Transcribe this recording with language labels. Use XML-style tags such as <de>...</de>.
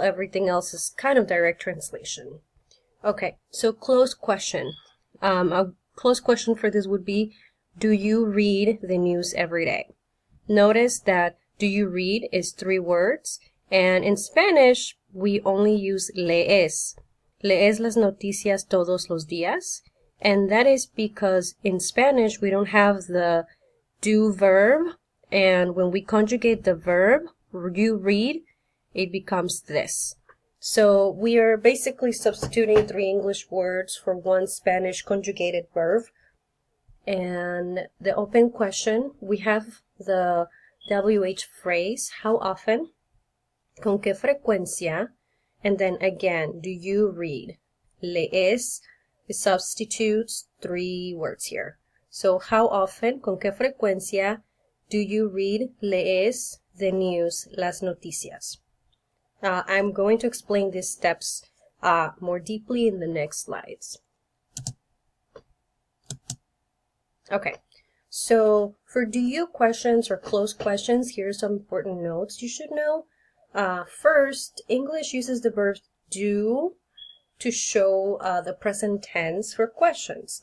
<en>Everything else is kind of direct translation. Okay, so closed question. A closed question for this would be, do you read the news every day? Notice that do you read is 3 words. And in Spanish, we only use lees.</en> <es>Lees las noticias todos los días.</es> <en>And that is because in Spanish, we don't have the do verb. And when we conjugate the verb, you read, it becomes this. So we are basically substituting 3 English words for 1 Spanish conjugated verb. And the open question, we have the WH phrase, how often?</en> <es>¿Con qué frecuencia?</es> <en>And then again, do you read? Lees, it substitutes 3 words here. So how often,</en> <es>con qué frecuencia,</es> <en>do you read, lees the news,</en> <es>las noticias?</es> <en>I'm going to explain these steps more deeply in the next slides. Okay, so for do you questions or closed questions, here's some important notes you should know. First, English uses the verb do to show the present tense for questions.</en>